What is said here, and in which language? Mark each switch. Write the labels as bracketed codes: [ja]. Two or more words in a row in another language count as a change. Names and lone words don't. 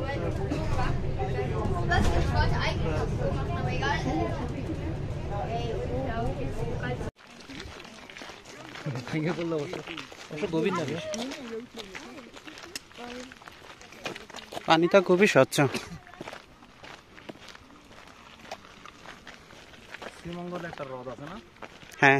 [de] Ich wollte eigentlich was so machen, aber egal. Ey, [bn] ভেঙে পড়লো অবশ্য গভীর না বেশ পানিটা খুবই স্বচ্ছ শ্রীমঙ্গলে একটা হ্রদ আছে না হ্যাঁ